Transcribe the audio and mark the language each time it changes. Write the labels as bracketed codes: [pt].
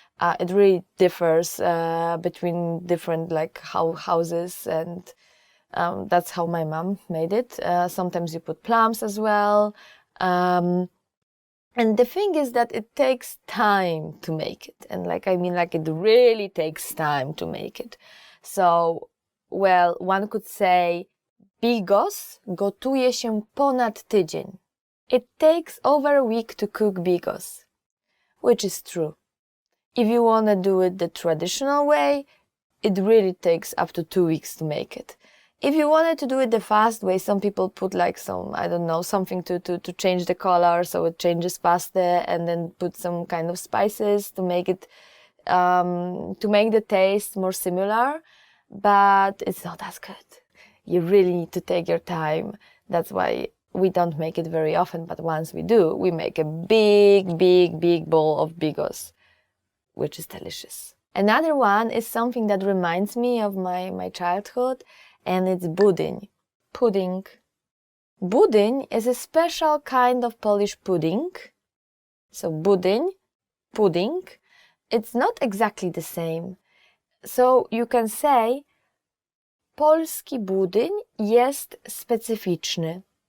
[en] It really differs between different houses, and that's how my mom made it. Sometimes you put plums as well. And the thing is that it takes time to make it. And it really takes time to make it. So, well, one could say, [pl] bigos gotuje się ponad tydzień. [en] It takes over a week to cook bigos, which is true. If you want to do it the traditional way, it really takes up to 2 weeks to make it. If you wanted to do it the fast way, some people put like some, I don't know, something to change the color so it changes faster, and then put some kind of spices to make it, to make the taste more similar, but it's not as good. You really need to take your time. That's why we don't make it very often, but once we do, we make a big, big, big bowl of bigos, which is delicious. Another one is something that reminds me of my childhood, and it's budyń. Pudding. Budyń is a special kind of Polish pudding. So budyń, pudding, it's not exactly the same. So you can say [pl] polski budyń jest specyficzny.